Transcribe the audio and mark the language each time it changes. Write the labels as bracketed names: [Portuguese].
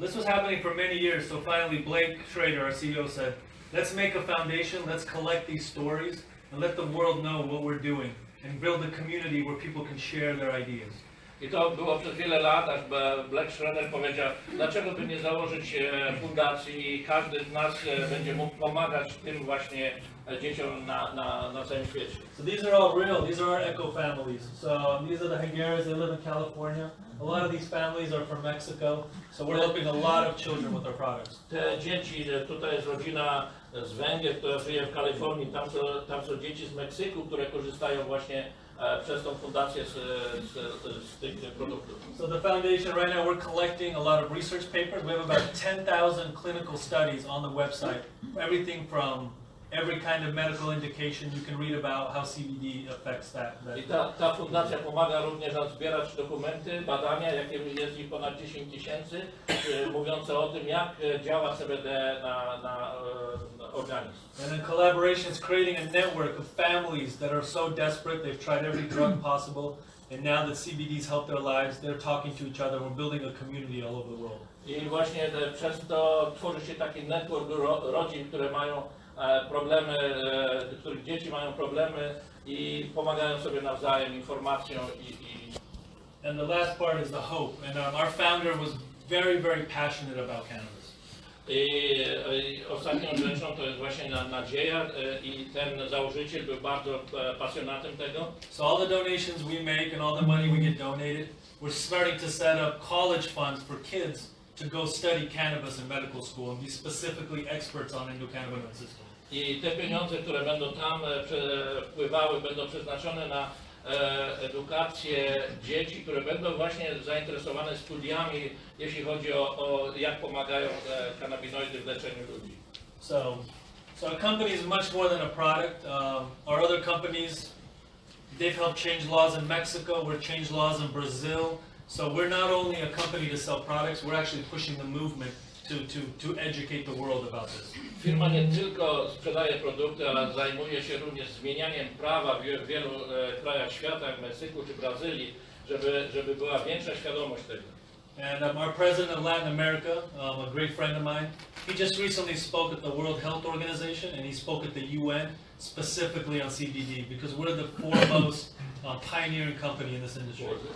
[English] So this was happening for many years. So finally Blake Schrader, our CEO, said, let's make a foundation, let's collect these stories, and let the world know what we're doing, and build a community where people can share their ideas. [Polish] I to było przez wiele lat, aż Black Schroeder powiedział, dlaczego by nie założyć fundacji i każdy z nas będzie mógł pomagać tym właśnie dzieciom na całym świecie. [English] So these are all real, these are our eco families. So these are the Higueras, they live in California. A lot of these families are from Mexico, so we're helping a lot of children with our products. [Polish] Te dzieci, tutaj jest rodzina z Węgier, która żyje w Kalifornii, tam są dzieci z Meksyku, które korzystają właśnie przez tą fundację z tych produktów. [English] So the foundation, right now we're collecting a lot of research papers. We have about 10,000 clinical studies on the website. Everything from every kind of medical indication. You can read about how CBD affects that. [Polish] I ta fundacja pomaga również nam zbierać dokumenty, badania, jakie jest ich ponad 10 000, mówiące o tym, jak działa CBD na organizm. [English] And in collaboration, it's creating a network of families that are so desperate, they've tried every drug possible, and now that CBD's helped their lives, they're talking to each other, we're building a community all over the world. [Polish] I właśnie przez to tworzy się taki network rodzin, które mają problemy, których dzieci mają problemy i pomagają sobie nawzajem informacją [English] And the last part is the hope. And our founder was very, very passionate about cannabis. [Polish] I ostatnią rzeczą to jest właśnie nadzieja i ten założyciel był bardzo pasjonatem tego. [English] So all the donations we make and all the money we get donated, we're starting to set up college funds for kids to go study cannabis in medical school and be specifically experts on endocannabinoid system. [Polish] I te pieniądze, które będą tam wpływały, będą przeznaczone na edukację dzieci, które będą właśnie zainteresowane studiami, jeśli chodzi o jak pomagają kanabinoidy w leczeniu ludzi. [English] So our company is much more than a product. Our other companies, they've helped change laws in Mexico, we've changed laws in Brazil. So we're not only a company to sell products, we're actually pushing the movement to educate the world about this. [Polish] Firma nie tylko sprzedaje produkty, ale zajmuje się również zmienianiem prawa w wielu krajach świata, jak Meksyku czy Brazylii, żeby była większa świadomość tego. [English] And our president of Latin America, a great friend of mine, he just recently spoke at the World Health Organization and he spoke at the UN specifically on CBD because we're the foremost pioneering company in this industry.